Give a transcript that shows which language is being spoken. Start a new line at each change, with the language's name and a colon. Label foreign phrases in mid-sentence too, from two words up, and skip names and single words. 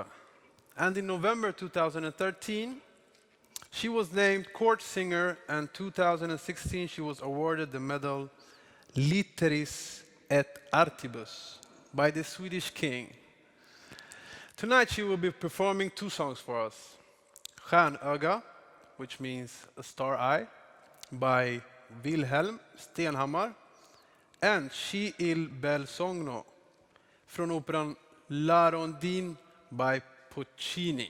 English: And in November 2013, she was named court singer, and 2016 she was awarded the medal Litteris et Artibus by the Swedish king. Tonight she will be performing two songs for us. Stjärnöga, which means a star eye, by Wilhelm Stenhammar, and Sci il bel sogno
Swedish: från operan
English: La Rondine by Puccini.